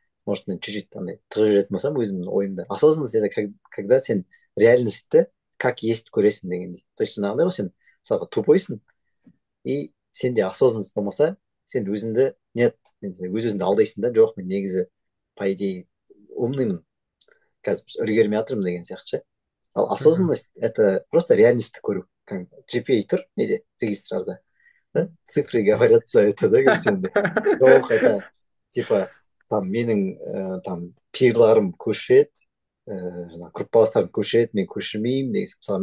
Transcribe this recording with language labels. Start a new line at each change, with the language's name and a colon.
Kazakh: может мен чуть-чуть андай тығып жіберетін болсам өзімнің ойымда.
Russian: Осознанность это когда
Kazakh: сен реальностьті
Russian: как есть
Kazakh: көресің дегендей. То есть жаңағыдай ғой, сен мысалға тупойсың, и сенде осознанность болмаса, сен өзіңді нет, өз өзіңді алдайсың да, жоқ, мен негізі
Russian: по идее
Kazakh: умныймын, қазір үлгермей жатырмын деген сияқты ше. Ал Мгм.
Russian: осознанность это просто
Kazakh: реальностьті көру. GPA тұр неде, регистрарда, да?
Russian: Цифры говорят за это, да, короче, енді.
Kazakh: Жоқ,
Russian: это типа там
Kazakh: менің там пирларым көшеді, жаңағы группаластарым көшеді, мен көшірмеймін деген сияқты.